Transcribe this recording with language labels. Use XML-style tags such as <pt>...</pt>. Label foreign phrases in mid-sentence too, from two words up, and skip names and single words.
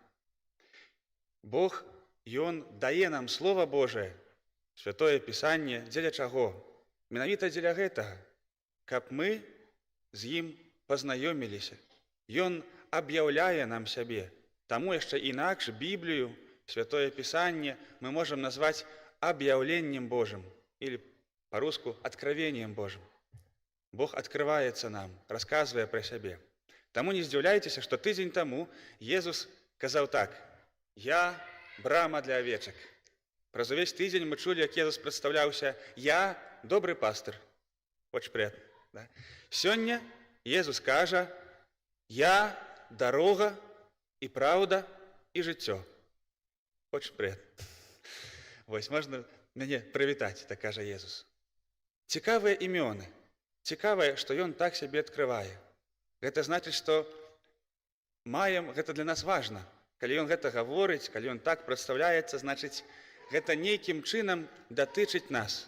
<be>Бог, Ён дае нам Слова Божае, Святое Пісанне, дзеля чаго? Менавіта дзеля гэтага, каб мы з ім пазнаёміліся. Ён аб'яўляе нам сябе. Таму яшчэ інакш Біблію, Святое Пісанне мы можам назваць аб'яўленнем Божым,</be> <ru>или по-руску «откровением Божым».</ru> <be>Бог открываецца нам, расказвае пра сябе. Таму не здзіўляйцеся, што тыдзень таму Езус казаў так: «Я брама для авечак». Праз увесь тыдзень мы чулі, як Езус прадстаўляўся: «Я добры пастыр».</be> <ru>Очень приятно. Да?</ru> <be>Сёння Езус кажа: «Я дарога і праўда і жыццё».</be> <ru>Очень приятно.</ru> <be>Вось, можна мяне прывітаць, так кажа Езус. Цікавыя імёны. Цікавае, што Ён так сябе адкрывае. Гэта значыць, што маем, гэта для нас важна. Калі Ён гэта гаворыць, калі Ён так прадстаўляецца, значыць, гэта нейкім чынам датычыць нас.</be>